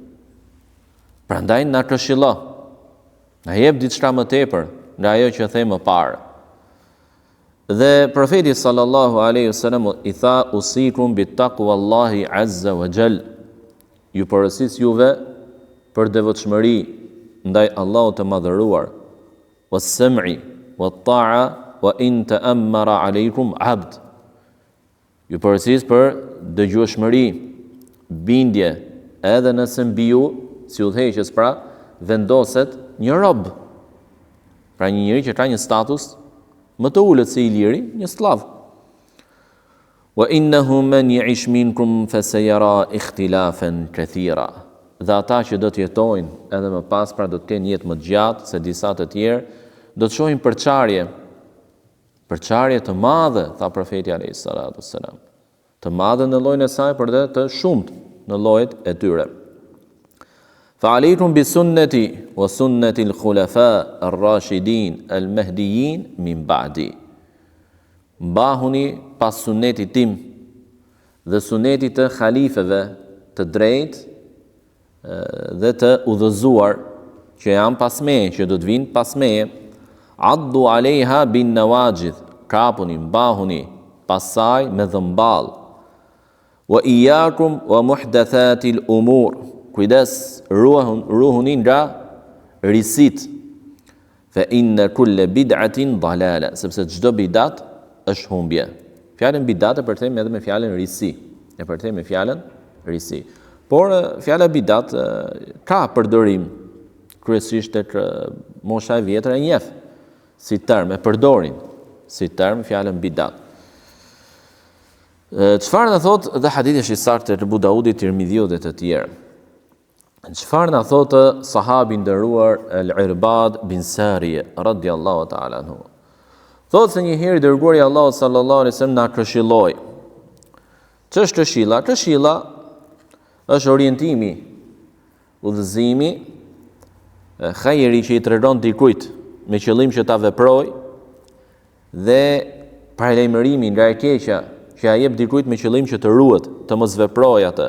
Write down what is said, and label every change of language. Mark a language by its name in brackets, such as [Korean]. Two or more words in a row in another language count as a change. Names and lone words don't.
[Albanian] Prandaj na këshillo, na jep diçka më tepër nga ajo që them më parë. Dhe profeti [Arabic] صلى الله عليه وسلم [Albanian] i tha, [Arabic] أوصيكم بتقوى الله عز وجل. [Albanian] Ju porosis juve për devotshmëri ndaj Allahut të madhëruar. [Arabic] والسمع والطاعة وإن تأمر عليكم عبد. [Albanian] Ju porosis për dëgjueshmëri, bindje, edhe nëse mbi ju, si udhëheqës, pra, vendoset një rob. Pra një njeri që ka një status më të ulët se i liri, një sklav. [Arabic] وإنه من يعش منكم فسيرى اختلافا كثيرا. [Albanian] Dhe ata që do të jetojnë edhe më pas, pra do të kenë jetë më gjatë se disa të tjerë, do të shohin përçarje të madhe, tha profeti [Arabic] عليه الصلاة والسلام. [Albanian] Të madhe në llojin e saj, por edhe të shumtë në llojet e tyre. [Arabic] فعليكم بسنتي وسنة الخلفاء الراشدين المهديين من بعدي. [Albanian] Mbahuni pas sunetit tim dhe sunetit të khalifeve të drejtë dhe të udhëzuar që janë pas meje, që do të vinë pas meje. [Arabic] عضوا عليها بالنواجذ, [Albanian] kapuni, mbahuni pasaj me dhëmbal. [Arabic] وإياكم ومحدثات الأمور, [Albanian] kujdes, ruhuni nga risit. [Arabic] فإن كل بدعة ضلالة, [Albanian] sepse çdo bidat është humbje. Fjalën bidat e përthejmë edhe me fjalën risi. E përthejmë me fjalën risi. Por fjala bidat ka përdorim kryesisht tek mosha e vjetër e njeh si term, e përdorin si term fjalën bidat. Çfarë na thot dhe hadithi është i saktë të Abu Daudit, Tirmidhiu dhe të tjerë. Çfarë na thot sahabi nderuar Al-Irbad bin Sariya [Arabic] رضي الله تعالى عنه. [Albanian] Thot se një herë dërguari i Allahut [Arabic] صلى الله عليه وسلم [Albanian] na këshilloi. Ç'është këshilla? Këshilla është orientimi, udhëzimi, hajeri që i tregon dikujt me qëllim që ta veproj, dhe paralajmërimi nga e keqja që ja jep dikujt me qëllim që të ruhet, të mos veprojë atë.